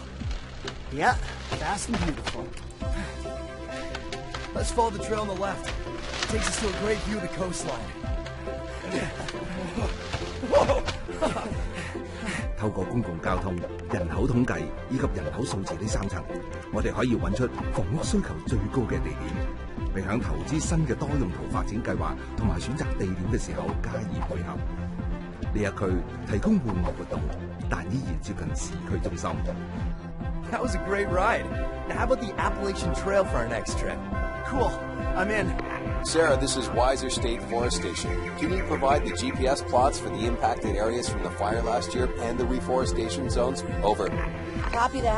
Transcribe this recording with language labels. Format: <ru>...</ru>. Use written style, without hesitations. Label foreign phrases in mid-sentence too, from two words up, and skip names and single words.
<en>Yeah, fast and beautiful. Let's follow the trail on the left. It takes us to a great view of the coastline. Whoa!</en> <yue>透過公共交通、人口統計以及人口數字呢3層，我哋可以揾出房屋需求最高嘅地點，並響投資新嘅多用途發展計劃同埋選擇地點嘅時候加以配合。呢一區提供戶外活動，但依然接近市區中心。</yue> <en>That was a great ride. Now how about the Appalachian Trail for our next trip? Cool. I'm in. Sarah, this is Weiser State Forest Station. Can you provide the GPS plots for the impacted areas from the fire last year and the reforestation zones? Over. Copy that.</en>